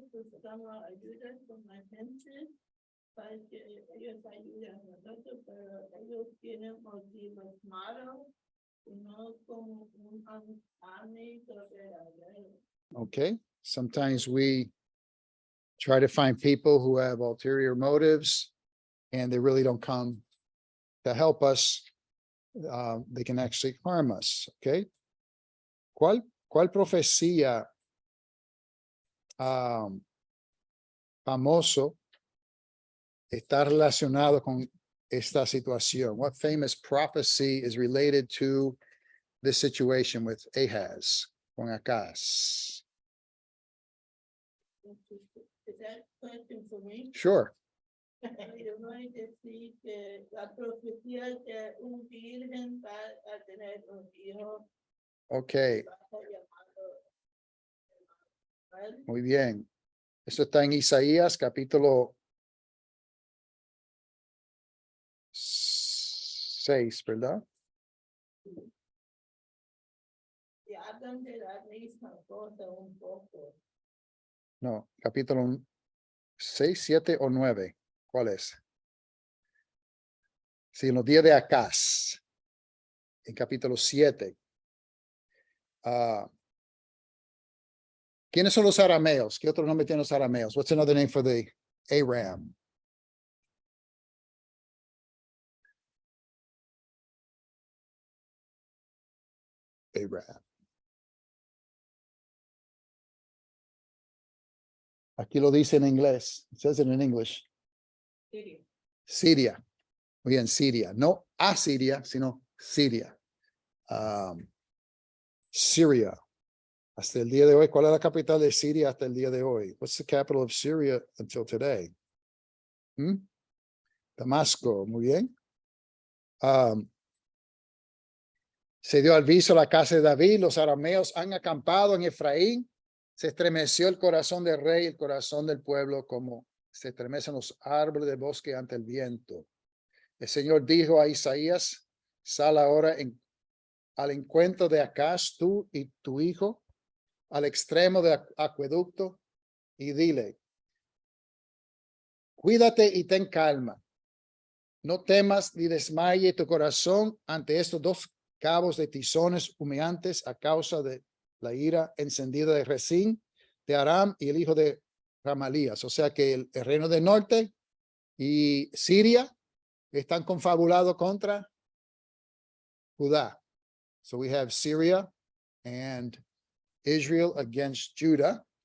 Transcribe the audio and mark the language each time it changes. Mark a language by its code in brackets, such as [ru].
[es] Buscamos ayuda con la gente para que ellos ayuden a nosotros, pero ellos tienen motivos malos y no como un amigo de la ley. [en] Okay, sometimes we try to find people who have ulterior motives and they really don't come to help us. They can actually harm us, okay? [es] ¿Cuál profecía famoso está relacionado con esta situación? [en] What famous prophecy is related to this situation with Ahaz, [es] con Acaz? [en] Is that question for me? Sure. [es] Yo voy a decir que la profecía de un virgen va a tener un hijo. [en] Okay, [es] Va a ser llamado Emmanuel. muy bien. Esto está en Isaías capítulo 6, ¿verdad? Y hablan de la misma cosa un poco. No, capítulo 6, 7 o 9. ¿Cuál es? Sí, en los días de Acaz, en capítulo 7. ¿Quiénes son los arameos? ¿Qué otro nombre tienen los arameos? [en] What's another name for the Aram? Aram. [es] Aquí lo dice en inglés. [en] It says it in English. [es] Siria. Siria. Muy bien, Siria. No Asiria, sino Siria. [en] Syria. [es] Hasta el día de hoy, ¿cuál es la capital de Siria hasta el día de hoy? [en] What's the capital of Syria until today? [es] Damasco, muy bien. Se dio aviso a la casa de David, los arameos han acampado en Efraín. Se estremeció el corazón del rey, el corazón del pueblo, como se estremecen los árboles del bosque ante el viento. El Señor dijo a Isaías: sal ahora al encuentro de Acaz, tú y tu hijo, al extremo de acueducto, y dile: cuídate y ten calma. No temas ni desmaye tu corazón ante estos dos cabos de tizones humeantes a causa de la ira encendida de Rezín, de Aram y el hijo de Ramalías. O sea que el reino del norte y Siria están confabulados contra Judá. [en] So we have Syria and Israel against Judah.